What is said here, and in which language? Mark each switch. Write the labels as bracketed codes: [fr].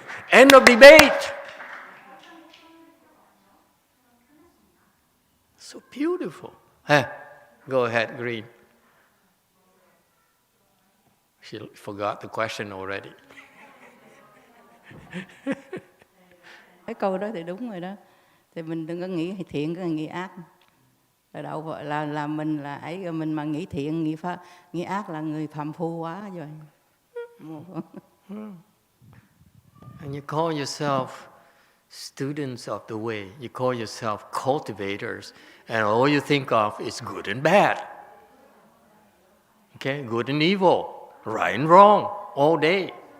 [en] End of debate. So beautiful. Go ahead, Green. She forgot the question already. [vi] Cái câu đó thì đúng rồi đó. Thì mình đừng có nghĩ thiện, có nghĩ ác. Là đâu là mình là ấy, rồi mình mà nghĩ thiện, nghĩ ác là người phàm phu quá rồi. [en] And you call yourself students of the way. You call yourself cultivators, and all you think of is good and bad. Okay, good and evil, right and wrong, all day.